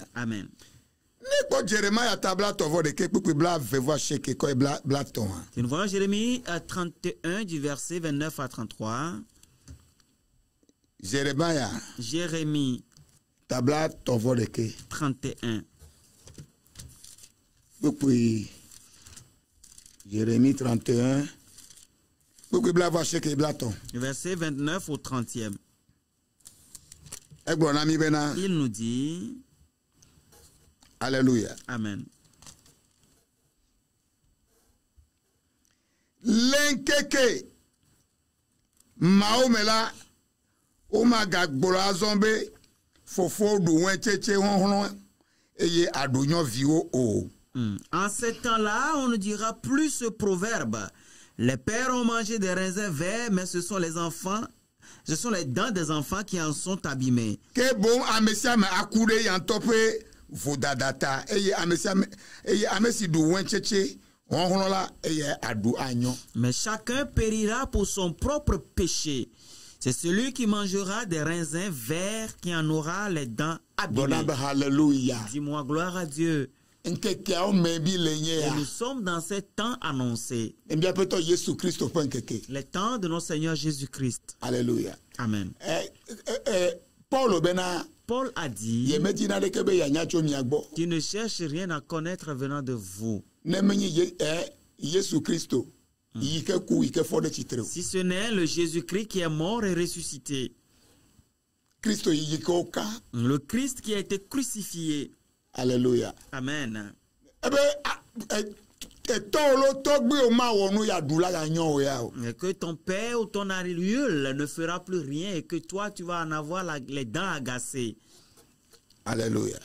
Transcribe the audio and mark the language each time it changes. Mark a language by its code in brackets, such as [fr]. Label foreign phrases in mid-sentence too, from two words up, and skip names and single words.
[ee] Amen. Ne kpɔ Jeremia tabla tɔvɔ ɖeke kpekpe bla vevɔ aseke kɔ bla tɔ̃a. [fr] Si nous voyons Jérémie 31 du verset 29 à 33. [ee] Jeremia [fr] Jérémie [ee] tabla tɔvɔ ɖeke 31. kpekpe Jérémie 31 kpekpe bla vɔ aseke bla tɔ̃. [fr] Verset 29 au 30e. [ee] Egblɔ na mi bena. [fr] Il nous dit, Alléluia. Amen. [ee] Lenkeke mawo me la womagagbɔ azɔ be fofo ɖu wɛtsetse hɔhlɔ eye aɖu nyɔviwo o. [fr] En ce temps-là, on ne dira plus ce proverbe. Les pères ont mangé des raisins verts, mais ce sont les enfants, ce sont les dents des enfants qui en sont abîmées. [ee] Ke bon ame sia ame aku ɖe ya ŋutɔ ƒe vodada ta eye ame si ɖu wɛtsetse hɔhlɔ la eye aɖu anyɔ. [fr] Mais chacun périra pour son propre péché. C'est celui qui mangera des raisins verts qui en aura les dents abîmées. [ee] Gbɔna be hallelujah. [fr] Dis-moi gloire à Dieu. [ee] Nkekeawo me bi le nye [fr] Et ya. nous sommes dans ces temps annoncés. [ee] Míaƒe Tɔ Yesu Kristo ƒe nkeke. [fr] Les temps de notre Seigneur Jésus-Christ. Alléluia. Amen. [ee] Paul bena [fr] Paul a dit, [ee] yemedina ɖeke be yanya tso mia gbɔ. [fr] tu ne cherches rien à connaître venant de vous. [ee] Ne menye Yesu Kristo yi ke ku yi ke fɔ ɖe tsitre o. [fr] Si ce n'est le Jésus-Christ qui est mort et ressuscité. [ee] Kristo yi ke woka. [fr] Le Christ qui a été crucifié. Alléluia. Amen. [ee] Ebe [fr] Et que ton père ou ton arrière ne fera plus rien et que toi, tu vas en avoir les dents agacées. Alléluia.